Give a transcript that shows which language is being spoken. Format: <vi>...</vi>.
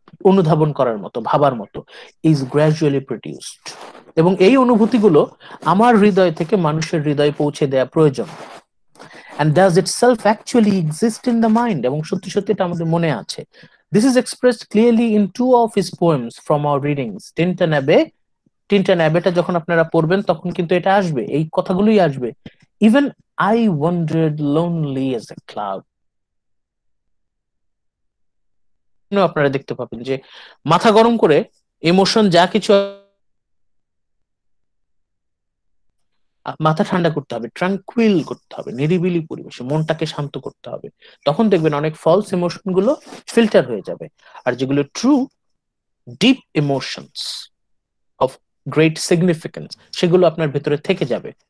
<bn>অনুধাবন করার মতো, ভাবার মতো,</bn> <en>is gradually produced,</en> <bn>এবং এই অনুভূতিগুলো আমার হৃদয় থেকে মানুষের হৃদয়ে পৌঁছে দেওয়া প্রয়োজন,</bn> <en>and does itself actually exist in the mind,</en> <bn>এবং সত্যি সত্যি এটা আমাদের মনে আছে।</bn> <en>This is expressed clearly in two of his poems from our readings, Tintin Abbey,</en> <bn>টিনটন অ্যাবেটা যখন আপনারা পড়বেন তখন কিন্তু এটা আসবে, এই কথাগুলোই আসবে। Even</bn> <en>I wandered lonely as a cloud.</en> <bn>আপনারা দেখতে পাবেন যে মাথা গরম করে ইমোশন যা কিছু, মাথা ঠান্ডা করতে হবে, ট্রাঙ্কুইল করতে হবে, নিরিবিলি পরিবেশে মনটাকে শান্ত করতে হবে। তখন দেখবেন অনেক ফলস ইমোশন গুলো ফিল্টার হয়ে যাবে, আর যেগুলো</bn> <en>true deep emotions of great significance</en> <bn>সেগুলো আপনার ভেতরে থেকে যাবে।</bn>